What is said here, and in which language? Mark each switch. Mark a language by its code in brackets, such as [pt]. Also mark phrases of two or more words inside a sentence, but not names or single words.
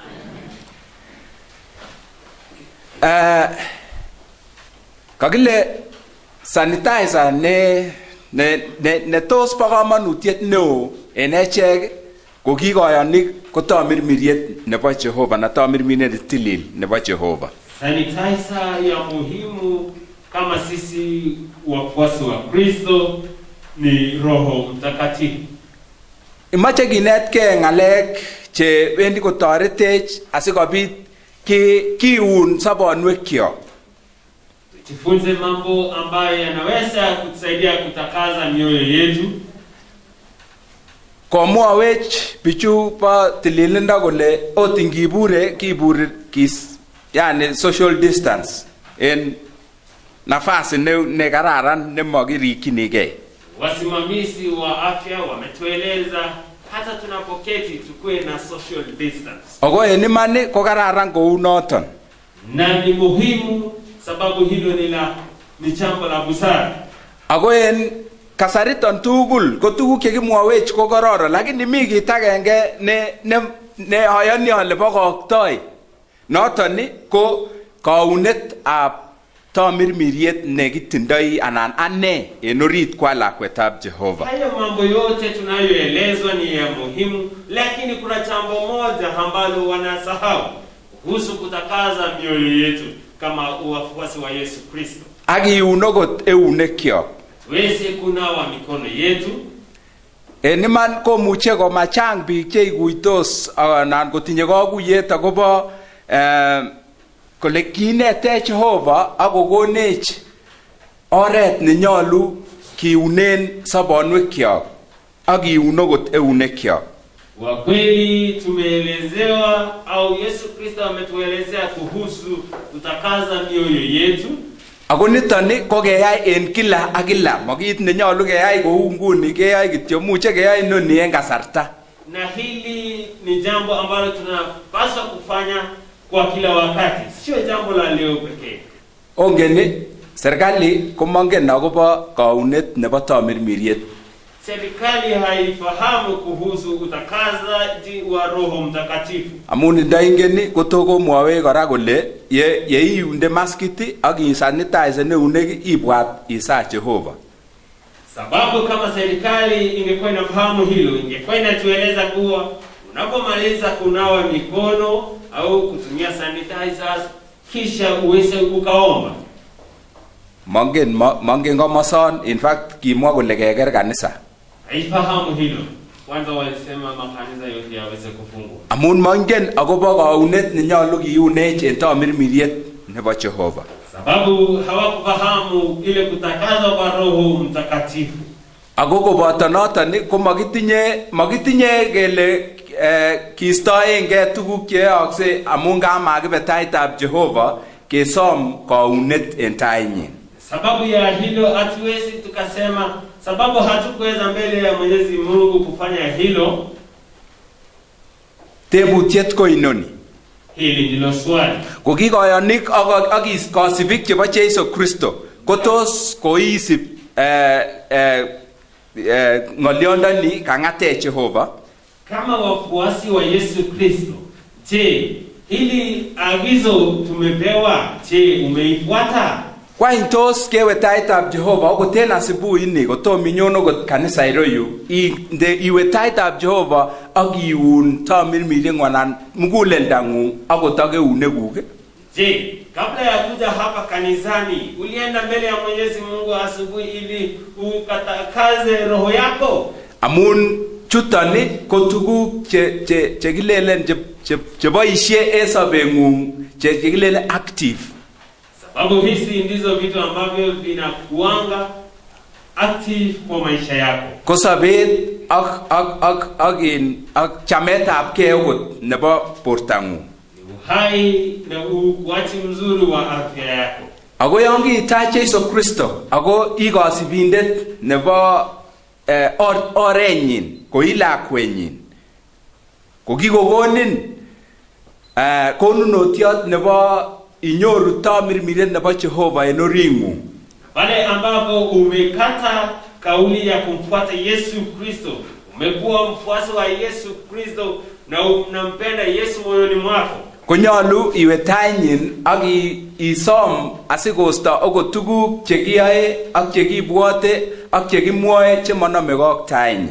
[kln] Kakile sanitizer ne tos bo kamanutiet neo en echek ko kikoyonik ko tamirmiriet nebo Jehova na tamirmiriet netilil nebo Jehova. [sw] Sanitizer ya muhimu kama sisi wafuasi wa Kristo ni Roho Mtakatifu. [kln] Imache kinetkei ng'alek che bendi kotoretech asikobit kiun sobonwekyok. [sw] Tujifunze mambo ambayo yanaweza kutusaidia kutakaza mioyo yetu. [kln] Komwawech bichu bo tililindo kole ot ingibure yani [en] social distance [kln] en nafasi ne kararan ne makirikinigei. [sw] Wasimamizi wa afya wametueleza hata tunapoketi tukue na [en] social distance. [kln] Ako en iman ko kararan kou noton. [sw] Na ni muhimu sababu hilo ni jambo la busara. [kln] Ako en kasariton tugul ko tuguk chekimwawech ko kororon, lakini mi kit agenge ne ayani ale bokoktoi. Noton ko kaunet ab tamirmiriet nekitindoi anan ane en orit kwa lakwetab Jehova. [sw] Hayo mambo yote tunayoelezwa ni ya muhimu, lakini kuna jambo moja ambalo wanasahau kuhusu kutakaza mioyo yetu kama wafuasi wa Yesu Kristo. [kln] Akiun okot eunekyok. [sw] Tuweze kunawa mikono yetu. [kln] En iman komuche komachang biik cheikuitos anan kotinye kakuyet akobo kole kinetech Jehova akokonech oret nenyolu kiunen sobonwekyok ak kiun okot eunekyok. [sw] Kwa kweli tumeelezewa au Yesu Kristo ametuelezea kuhusu kutakaza mioyo yetu. [kln] Ako nitoni ko keyai en kila ak kila, makit nenyolu keyai kou nguni, keyai kityo, muche keyai noni en kasarta. [sw] Na hili ni jambo ambalo tunapaswa kufanya kwa kila wakati, sio jambo la leo pekee. [kln] Ongeni serikali komangen akobo kaunet nebo tamirmiriet. [sw] Serikali haifahamu kuhusu utakazaji wa Roho Mtakatifu. [kln] Amun ndaingeni kotoko mwawe kora kole ye iunde maskit ak isanitize neunek ibwat isa Jehova. [sw] Sababu kama serikali ingekuwa inafahamu hilo, ingekuwa inatueleza kuwa unapomaliza kunawa mikono au kutumia sanitizers kisha uweze ukaomba. [kln] Mangen komason, [en] in fact [kln] kimwa kole keker kanisa. [sw] Haifahamu hilo. Kwanza walisema makanisa yote yaweze kufungwa. [kln] Amun mangen akobo kaunet nenyolu kiunech en tamirmiriet nebo Jehova. [sw] Sababu hawakufahamu ile kutakazwa kwa Roho Mtakatifu. [kln] Ako koboto noton ko makitinye kele kistoenge tuguk cheyookse amun kamakibe taitab Jehova kesom kaunet en tainyin. [sw] Sababu ya hilo hatuwezi tukasema sababu hatukuweza mbele ya Mwenyezi Mungu kufanya hilo. [kln] Tebutiet ko inoni. [sw] Hili ndilo swali. [kln] Ko kikoyonik ak kasibik chebo Jesu Kristo kotos koisib ng'olyondoni kang'ate Jehova. [sw] Kama wafuasi wa Yesu Kristo, je, hili agizo tumepewa, je, umeifuata? [kln] Kwa intos kewe taitab Jehova okot en asubuhi ini kotom inyon okot kanisa iroyu iwe taitab Jehova ak iun tamirmirieng'ung anan muguleldangung akot ak eunekuk. [sw] Je, kabla ya kuja hapa kanisani ulienda mbele ya Mwenyezi Mungu asubuhi ili ukatakaze roho yako? [kln] Amun chutoni ko tuguk che kilelen cheboisie en sobeng'ung che kilelen active. [sw] Sababu hizi ndizo vitu ambavyo vinakuanga active kwa maisha yako. [kln] Ko sobet ak chametabgei okot nebo bortang'ung. [sw] Uhai na ukuaji mzuri wa afya yako. [kln] Ako yon kiitach Jesu Kristo ako ikosibindet nebo orenyin ko ilakwenyin ko kikokonin konunotiot nebo inyoru tamirmiret nebo Jehova en oring'ung. [sw] Pale ambapo umekata kauli ya kumfuata Yesu Kristo, umekuwa mfuasi wa Yesu Kristo na unampenda Yesu moyoni mwako, [kln] konyalu iwe tainyin ak isom asikosto okot tuguk chekiyoe ak chekibwote ak chekimwoe chemonomegei ak tainyin.